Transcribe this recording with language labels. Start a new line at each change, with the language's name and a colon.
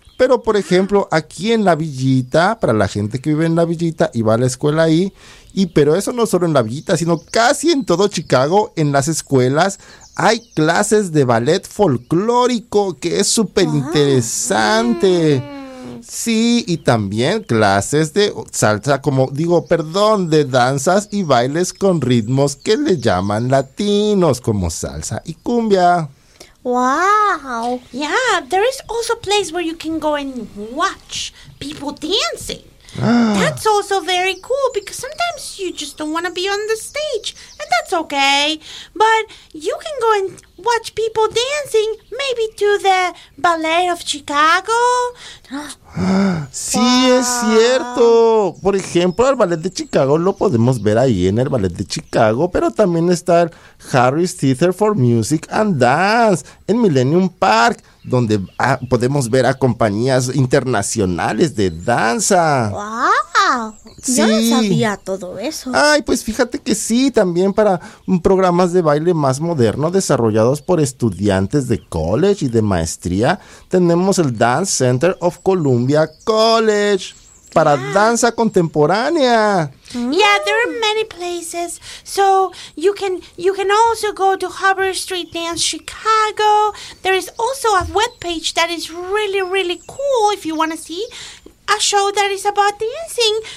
Spanish: Pero, por ejemplo, aquí en La Villita, para la gente que vive en La Villita y va a la escuela ahí, pero eso no solo en La Villita, sino casi en todo Chicago, en las escuelas, hay clases de ballet folclórico, que es súper interesante. Sí, y también clases de salsa, de danzas y bailes con ritmos que le llaman latinos, como salsa y cumbia. Wow.
English: Yeah, there is also a place where you can go and watch people dancing. That's also very cool because sometimes you just don't want to be on the stage, and that's okay. But you can go and watch people dancing, maybe to the Ballet of Chicago.
Spanish: Sí, wow. Es cierto. Por ejemplo, el Ballet de Chicago lo podemos ver ahí en el Ballet de Chicago, pero también está el Harris Theater for Music and Dance en Millennium Park, donde podemos ver a compañías internacionales de danza. ¡Wow! Sí. Yo no sabía todo eso. Ay, pues fíjate que sí, también para programas de baile más moderno desarrollados por estudiantes de college y de maestría, tenemos el Dance Center of Columbia College para danza contemporánea.
English: Yeah, there are many places. So you can also go to Harbor Street Dance Chicago. There is also a webpage that is really, really cool if you want to see a show that is about dancing.